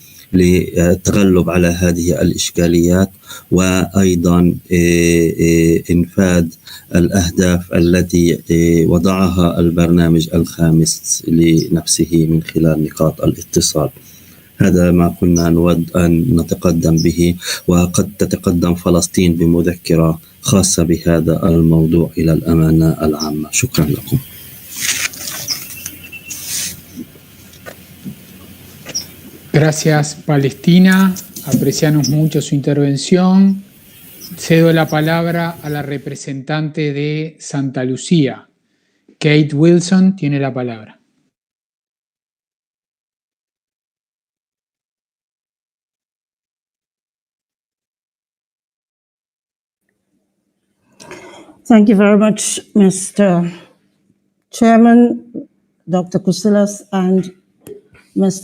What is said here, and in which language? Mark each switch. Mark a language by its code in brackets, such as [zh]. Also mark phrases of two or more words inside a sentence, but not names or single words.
[ar] للتغلب على هذه الإشكاليات، وأيضا إنفاذ الأهداف التي وضعها البرنامج الخامس لنفسه من خلال نقاط الاتصال. هذا ما كنا نود أن نتقدم به، وقد تتقدم فلسطين بمذكرة خاصة بهذا الموضوع إلى الأمانة العامة. شكرا لكم. [es] Gracias, Palestina. Apreciamos mucho su intervención. Cedo la palabra a la representante de Santa Lucía. Kate Wilson tiene la palabra. [en] Thank you very much, Mr. Chairman, Dr. Kusilas, and Mr.